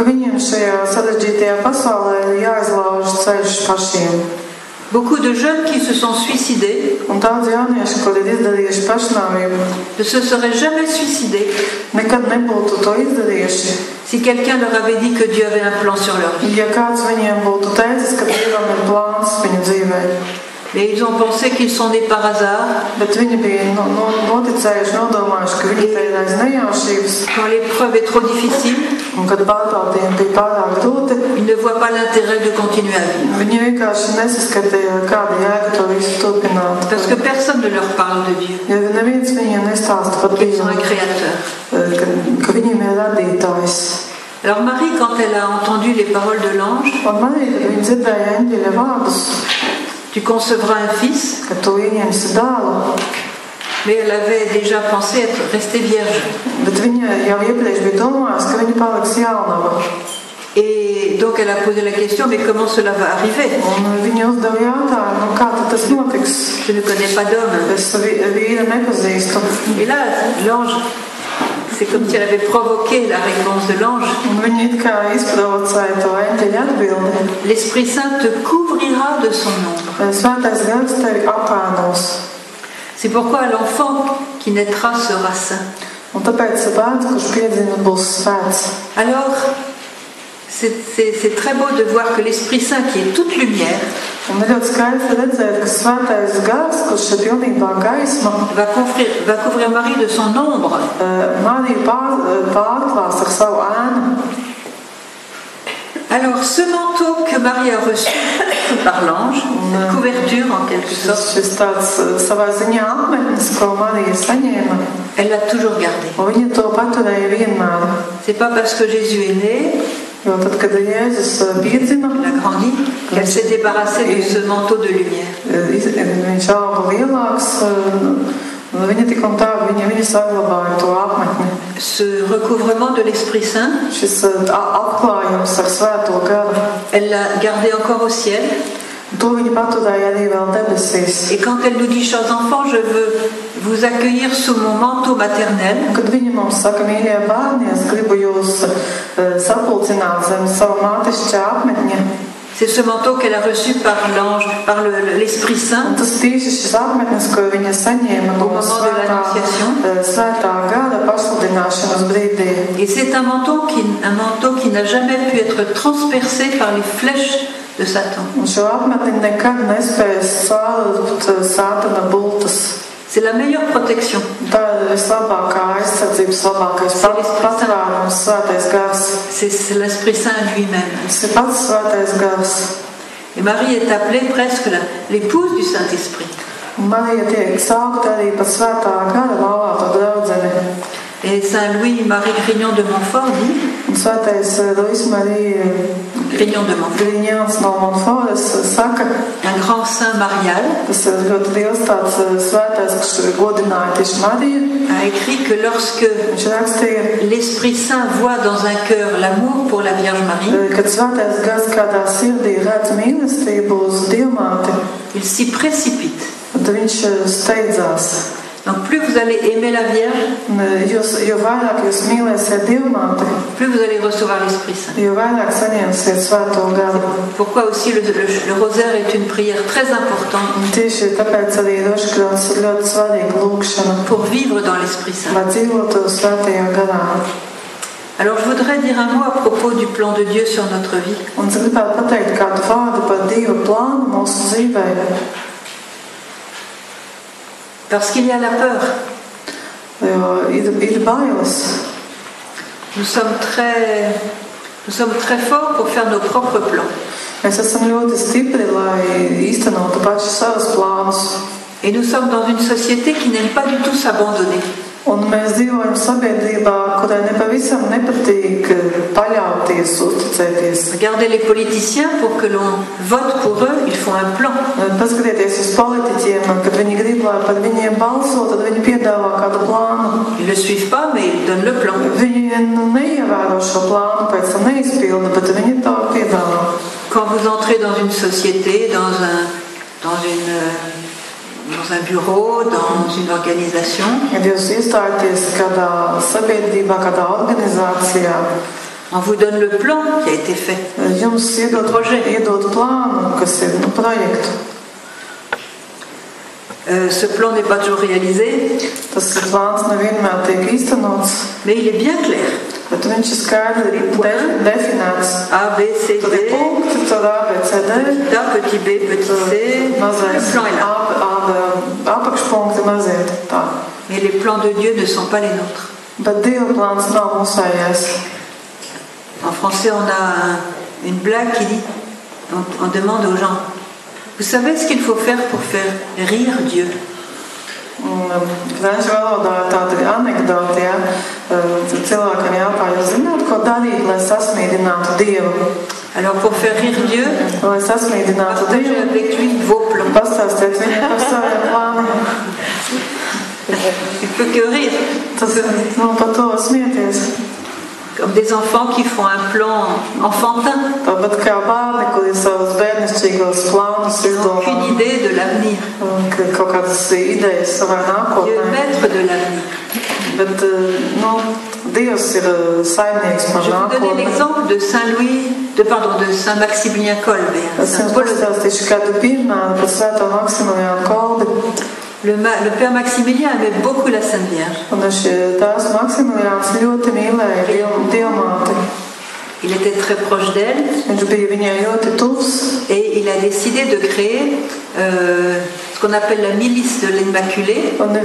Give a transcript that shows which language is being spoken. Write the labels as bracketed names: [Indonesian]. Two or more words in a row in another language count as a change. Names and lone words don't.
[French] Beaucoup de jeunes qui se sont suicidés ne se seraient jamais suicidés Si quelqu'un leur avait dit que Dieu avait un plan sur leur vie. [Latvian] Ja kāds viņiem būtu teicis, ka Dievam ir plāns viņu dzīvē. [French] Mais ils ont pensé qu'ils sont nés par hasard. [Latvian] Bet viņi bija noticējuši, nodomājuši, ka viņi te ir aiz nejaušības. [French] Quand l'épreuve est trop difficile, [Latvian] Un kad pārbaudījumi bija pārāk grūti, [French] ils ne voient pas l'intérêt de continuer à vivre. [Latvian] viņi vienkārši nesaskatīja, kāda jēga to visu turpināt. [French] Parce que personne ne leur parle de Dieu. [Latvian] Ja neviens viņiem nestāsta par [French] Qu'ils sont [Latvian] Dievu, [French] un créateur. [Latvian] ka viņiem ir radītājs. [French] Alors Marie, quand elle a entendu les paroles de l'ange, [Latvian] Un manī, kad viņi dzirdēja eņģeļa vārdus, [French] tu concevras un fils, [Latvian] ka tu ieņemsi dēlu, [French] mais elle avait déjà pensé rester vierge. [Latvian] bet viņa jau iepriekš bija domājusi, ka viņa paliks jaunava. [French] Et donc elle a posé la question, mais comment cela va arriver? [Latvian] Un viņa uzdeva jautājumu, kā tad tas notiks? [French] Je ne connais pas d'homme. [Latvian] Es vīru nepazīstu. [French] Et là, l'ange, c'est comme si elle avait provoqué la réponse de l'ange. [Latvian] Un viņa it kā izprovocēja to eņģeļa atbildi. [French] L'Esprit Saint te couvrira de son ombre. [Latvian] Svētais gars tevi apēnos. [French] C'est pourquoi l'enfant qui naîtra sera saint. [Latvian] Un tāpēc bērns, kurš piedzima, būs svēts. [French] Alors, c'est très beau de voir que l'Esprit Saint, qui est toute lumière, [Latvian] Un ir ļoti skaisti redzēt, ka svētais gars, kurš ir pilnībā gaisma, [French] va couvrir Marie de son ombre. [Latvian] Mariju pārklās ar savu ēnu. [French] Alors, ce manteau que Marie a reçu par l'ange, une couverture en quelque sorte, [Latvian] Šis tāds savā ziņā apmetnis, ko Marija saņēma, [French] elle l'a toujours gardé. [Latvian] un viņa to paturēja vienmēr. [French] C'est pas parce que Jésus est né, [Latvian] Jo tad, kad Jēzus piedzima, [French] il a grandi, qu'elle s'est débarrassée de ce manteau de lumière. [Latvian] viņš auga lielāks, viņa tik un tā, viņa saglabāja to apmetni. [French] Ce recouvrement de l'Esprit Saint, [Latvian] Šis apklājums ar svēto garu, [French] elle l'a gardé encore au ciel. [Latvian] to viņa paturēja arī vēl debesīs. [French] Et quand elle nous dit, chers enfants, je veux vous accueillir sous mon manteau maternel, [Latvian] Un kad viņa mums saka, mīļie bērni, es gribu jūs sapulcināt zem savu mātišķā apmetņa. [French] c'est ce manteau qu'elle a reçu par l'ange, par l'Esprit Saint, [Latvian] Un tas tieši šis apmetnis, ko viņa saņēma no svētā gada pasludināšanas brīdī. [French] et c'est un manteau qui n'a jamais pu être transpercé par les flèches de Satan. [Latvian] Un šo apmetni nekad nespēs sālt Sātana bultas. [French] C'est la meilleure protection. [Latvian] Tā ir vislabākā aizsardzības, labākais patvērums, svētais gars. [French] C'est l'Esprit Saint lui-même. [Latvian] Tas ir pats svētais gars. [French] Et Marie est appelée presque l'épouse du Saint-Esprit. [Latvian] Un Marija tiek saukta arī par svētā gara laulāto draudzeni. [French] Et Saint Louis-Marie Grignon de Montfort dit, [Latvian] Un svētais Luis Marija Grignon de Montfort, Griņāns no Montforas saka, [French] un grand saint marial, [Latvian] tas ir ļoti liels tāds svētais, kas godināja tieši Mariju. [French] a écrit que lorsque [Latvian] Viņš rakstīja, [French] l'Esprit Saint voit dans un cœur l'amour pour la Vierge Marie, [Latvian] kad svētais gars kādā sirdī redz mīlestību uz Dievmāti, [French] il s'y précipite. [Latvian] tad viņš steidzās. [French] Donc plus vous allez aimer la Vierge, [Latvian] Jo vairāk jūs mīlēsiet Dievmāti, [French] plus vous allez recevoir l'Esprit Saint. [Latvian] jo vairāk saņemsiet svēto garu. [French] Pourquoi aussi le rosaire est une prière très importante [Latvian] Un tieši tāpēc arī rožkrons ir ļoti svarīga lūkšana, [French] pour vivre dans l'Esprit Saint. [Latvian] lai dzīvotu svētajā garā. [French] Alors je voudrais dire un mot à propos du plan de Dieu sur notre vie. [Latvian] Un es gribētu pateikt kādu vārdu par Dieva plānu mūsu dzīvē. [French] Parce qu'il y a la peur. [Latvian] Jo ir bailes. [French] Nous sommes très forts pour faire nos propres plans. [Latvian] Mēs esam ļoti stipri, lai īstenotu paši savus plānus. [French] Et nous sommes dans une société qui n'aime pas du tout s'abandonner. [Latvian] Un mēs dzīvojam sabiedrībā, kurai nepavisam nepatīk paļauties, uzticēties. [French] Regardez les politiciens, pour que l'on vote pour eux, ils font un plan. [Latvian] Paskatieties uz politiķiem, kad viņi grib, lai par viņiem balso, tad viņi piedāvā kādu plānu. [French] Ils ne le suivent pas, mais ils donnent le plan. [Latvian] Viņi neievēro šo plānu, pēc tam neizpilda, bet viņi to piedāvā. [French] Quand vous entrez dans une société, dans un bureau, dans une organisation, [Latvian] Kad jūs iestājaties kādā sabiedrībā, kādā organizācijā, [French] on vous donne le plan qui a été fait. [Latvian] jums iedod plānu, kas ir projektu. [French] Ce plan n'est pas toujours réalisé, [Latvian] Tas plāns nevienmēr tiek īstenots, [French] mais il est bien clair. [Latvian] Bet viņš ir skaidri definēts. [French] A, B, C, D. [Latvian] Punkti, tad A, B, C, D. [French] Petit B, petit C. [Latvian] Mazais apakšpunkti mazie. Tā. [French] Mais les plans de Dieu ne sont pas les nôtres. [Latvian] Bet Dieva plāns nav mūsējais. [French] En français, on a une blague qui dit, on demande aux gens, vous savez ce qu'il faut faire pour faire rire Dieu? [Latvian] Franču valodā tāda anekdote, ja, cilvēkam jautā, jūs zināt, ko darīt, lai sasmīdinātu Dievu? [French] Alors pour faire rire Dieu, [Latvian] lai sasmīdinātu Dievu, [French] avec lui vos plans. [Latvian] Pastāstiet viņam par saviem plāniem. [French] Il peut que rire. [Latvian] Tas ir, par to smieties. [French] Comme des enfants qui font un plan enfantin. [Latvian] Tāpat kā bērni, kuri savus bērnišķīgos plānus izdomā. [French] Aucune idée de l'avenir. [Latvian] Kaut kādas idejas savā nākotnē. [French] Dieu est maître de l'avenir. [Latvian] Bet, Dievs ir saimnieks par nākotni. [French] Je vous donne l'exemple de de Saint Maximilien Kolbe. [Latvian] Es jums pastāstīšu kādu piemēru par Svēto Maksimiliānu Kolbi. [French] Le père Maximilien aimait beaucoup la Sainte Vierge. Il était très proche d'elle et il a décidé de créer ce qu'on appelle la milice de l'Immaculée.